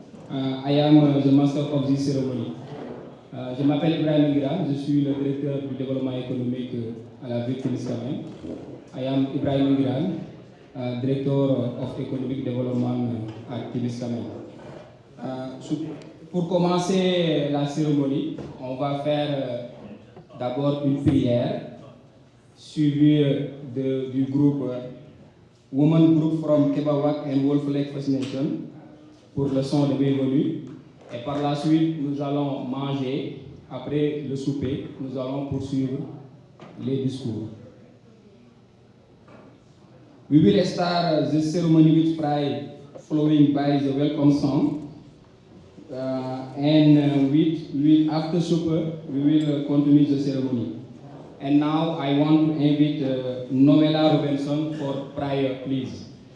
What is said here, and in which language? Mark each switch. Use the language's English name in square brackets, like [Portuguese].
[English] I am the master of this ceremony. [French] Je m'appelle Ibrahim Ingira, je suis le directeur du développement économique à la ville de Témiscamingue. [English] I am Ibrahim Ingira, director of economic development at Témiscamingue. [French] Pour commencer la cérémonie, on va faire d'abord une prière suivie du groupe Women Group from Kebawak and Wolf Lake First Nation pour le son de bienvenue. Et par la suite, nous allons manger. Après le souper, nous allons poursuivre les discours. [English] We will start the ceremony with pride, following by the welcome song. After supper, we will continue the ceremony. And now I want to invite Novella Robinson for prayer, please.